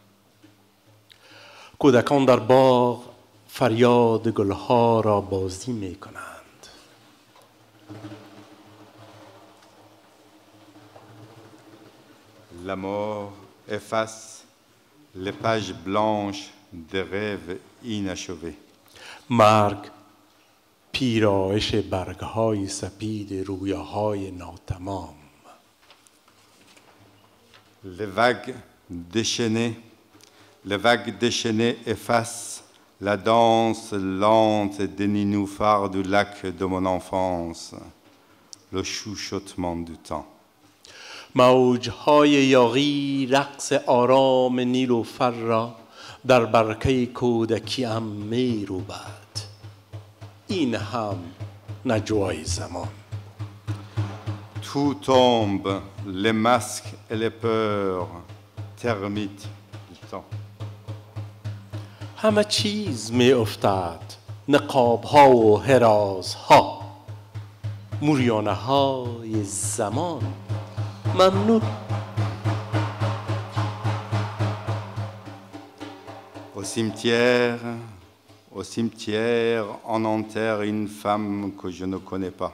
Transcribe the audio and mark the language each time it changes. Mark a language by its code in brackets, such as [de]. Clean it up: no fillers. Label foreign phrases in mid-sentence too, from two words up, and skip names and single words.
[fa] کودکان در باغ فریاد گلها را بازی می کنند. [fr] La mort efface les pages blanches des rêves inachevés. [fa] مرگ پیرایش برگهای سپید رویاهای ناتمام. [fr] Les vagues déchaînées effacent la danse lente des nénuphars du lac de mon enfance, le chuchotement du temps. [fa] موجهای یاغی رقص آرام نیلوفر را در برکه کودکیم می روبد. این هم نجوای زمان. [fr] Tout tombe, les masques et les peurs, termites du temps. [fa] همه چیز می افتد، نقاب ها و حراز ها، موریانه های زمان. ممنون. [fr] Au cimetière, on enterre une femme que je ne connais pas.